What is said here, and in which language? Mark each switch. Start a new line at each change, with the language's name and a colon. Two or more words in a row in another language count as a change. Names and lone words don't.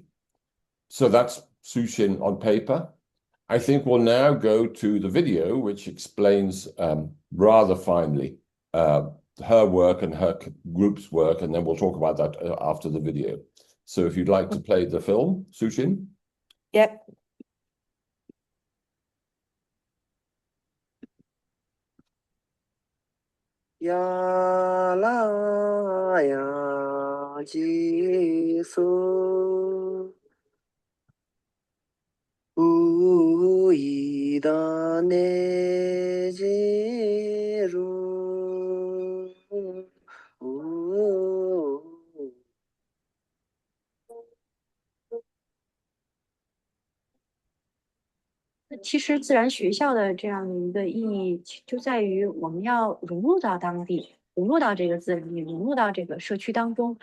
English: So that's Shuchin on paper. I think we'll now go to the video, which explains rather finely her work and her group's work, and then we'll talk about that after the video. So if you'd like to play the film, Shuchin. Yep. Ya la ya ji su u yi da ne ji ru u
Chinese: 其实自然学校的这样的一个意义，就在于我们要融入到当地，融入到这个自然里，融入到这个社区当中。